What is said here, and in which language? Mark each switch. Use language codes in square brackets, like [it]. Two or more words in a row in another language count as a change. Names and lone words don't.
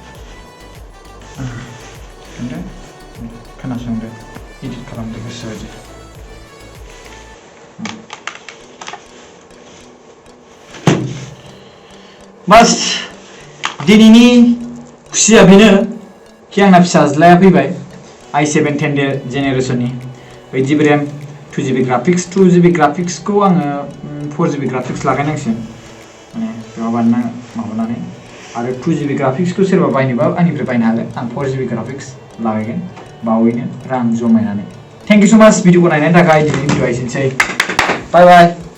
[brx] खोनासंदो एडिट खालामदो गोसोबायदि बास दिनैनि खुसिया बेनो कि आंना फिसाज्लाया फैबाय i7 10 जेनेरेशननि 8GB रेम 2GB ग्राफिक्स 2GB ग्राफिक्सखौ आङो 4GB ग्राफिक्स लागायनांसिगोन माने बेयाव बानायना माबानानै आरो 2GB ग्राफिक्सखौ सोरबा बायनोबा आंनिफ्राय बायनो हागोन आं 4GB ग्राफिक्स लागायगोन बावैनो रां जमायनानै [en] thank you so much [brx] भिडिअखौ नायनायनि थाखाय दिनैनि भिडिअआ एसेनोसै [en] bye bye